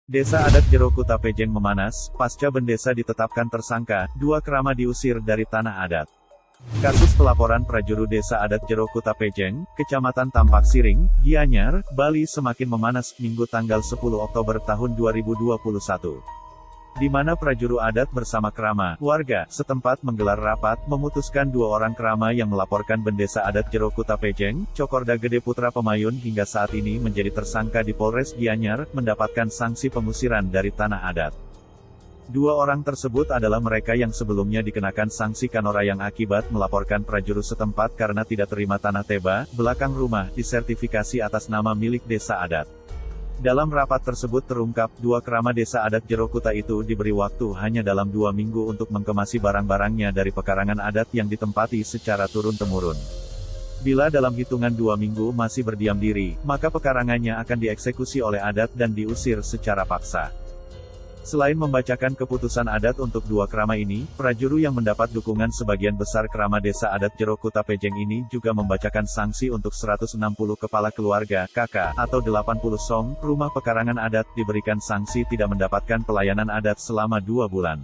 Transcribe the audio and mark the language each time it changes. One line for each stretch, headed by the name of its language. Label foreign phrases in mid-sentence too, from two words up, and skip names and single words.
Indonesian: Desa adat Jero Kuta Pejeng memanas, pasca bendesa ditetapkan tersangka, 2 kerama diusir dari tanah adat. Kasus pelaporan prajuru Desa Adat Jero Kuta Pejeng, Kecamatan Tampak Siring, Gianyar, Bali semakin memanas Minggu tanggal 10 Oktober tahun 2021. Di mana prajuru adat bersama kerama, warga, setempat menggelar rapat, memutuskan 2 orang kerama yang melaporkan bendesa adat Jero Kuta Pejeng, Cokorda Gede Putra Pemayun hingga saat ini menjadi tersangka di Polres Gianyar, mendapatkan sanksi pengusiran dari tanah adat. 2 orang tersebut adalah mereka yang sebelumnya dikenakan sanksi kanorayang akibat melaporkan prajuru setempat karena tidak terima tanah teba, belakang rumah, disertifikasi atas nama milik desa adat. Dalam rapat tersebut terungkap, 2 kerama desa adat Jero Kuta itu diberi waktu hanya dalam 2 minggu untuk mengkemasi barang-barangnya dari pekarangan adat yang ditempati secara turun-temurun. Bila dalam hitungan 2 minggu masih berdiam diri, maka pekarangannya akan dieksekusi oleh adat dan diusir secara paksa. Selain membacakan keputusan adat untuk 2 kerama ini, prajuru yang mendapat dukungan sebagian besar kerama desa adat Jero Kuta Pejeng ini juga membacakan sanksi untuk 160 kepala keluarga, KK, atau 80 song, rumah pekarangan adat, diberikan sanksi tidak mendapatkan pelayanan adat selama 2 bulan.